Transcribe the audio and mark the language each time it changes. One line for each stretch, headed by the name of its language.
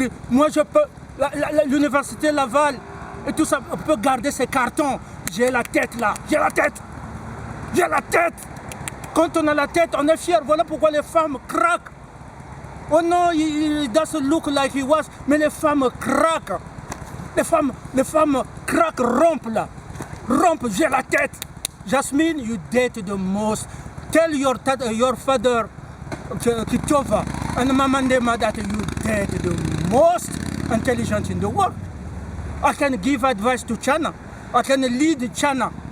French: Moi je peux, l'université Laval et tout ça, on peut garder ces cartons. J'ai la tête là, j'ai la tête. Quand on a la tête, on est fier. Voilà pourquoi les femmes craquent. Oh non,
English: he doesn't look like he was.
French: Mais les femmes craquent. Les femmes craquent, rompent là. Rompent, j'ai la tête. Jasmine,
English: you date the most. Tell your father, Kitova, and Mamandema that you date the most intelligent in the world. I can give advice to China. I can lead China.